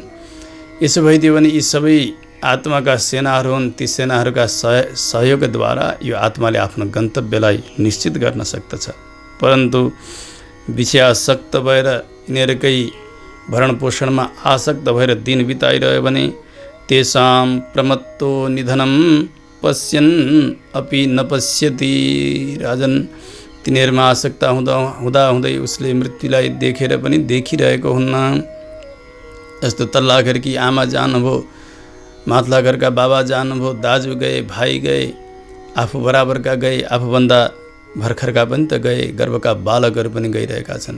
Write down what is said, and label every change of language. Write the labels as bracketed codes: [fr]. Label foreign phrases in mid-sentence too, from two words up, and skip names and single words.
[ne] यसो भइदियो भने यी सबै आत्माका सेनाहरू हुन्। ती सेनाहरूका सहयोगद्वारा यो आत्माले आफ्नो गन्तव्यलाई निश्चित गर्न सक्दछ। परन्तु विषयासक्त भएर यिनीहरूकै भरण पोषणमा आसक्त भएर दिन बिताइरह्यो भने [sa] तेषां प्रमत्तो निधनं पश्यन् अपि न पश्यति। [ne] राजन, तिनीहरूमा आसक्त हुँदै उसले मृत्युलाई देखेर पनि देखिरहेको हुन्न। यस्तो तल्ला घरकी आमा जानुभयो, माथला घरका बाबा जानुभयो, दाजु गए, भाइ गए, आफू बराबरका गए, आफूभन्दा भर्खरका पनि त गए, गर्भका बालकहरू पनि गइरहेका छन्।